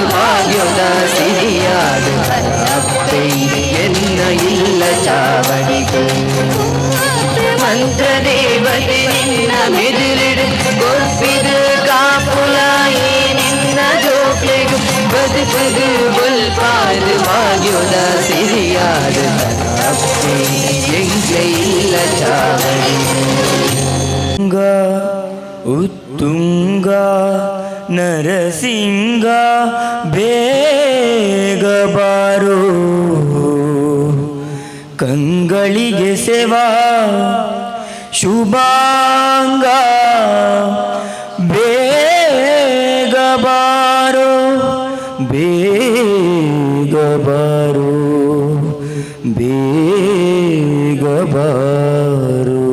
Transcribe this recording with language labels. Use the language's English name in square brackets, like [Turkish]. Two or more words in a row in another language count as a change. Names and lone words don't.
[Tulu] ಭಾಗ್ಯದ ಸಿರಿಯಾದ ಅಪ್ಪೆ ಎನ್ನ ಇಲ್ಲ ಚಾವಡಿಗಳು ಮಂತ್ರ ದೇವತೆ ನಿನ್ನ ಮೆದುರಿಡು ಗೊತ್ತಿದು ಕಾಪುಲಾಯಿ ನಿನ್ನ ಜೋಕ್ಲೆಡು ಬದುಕುದು ಬುಲ್ಪಾದು ಭಾಗ್ಯದ ಸಿರಿಯಾದ ಅಪ್ಪೆ ಎಂಗೆ ಇಲ್ಲ ಚಾವಡಿಗಳು ಉತ್ತುಂಗ ನರಸಿಂಗ [Kannada] ಬೇಗ ಬಾರೋ ಕಂಗಳಿಗೆ ಸೇವಾ ಶುಭಾಂಗ ಬೇಗ ಬಾರೋ ಬೇಗ ಬಾರೋ ಬೇಗ ಬಾರೋ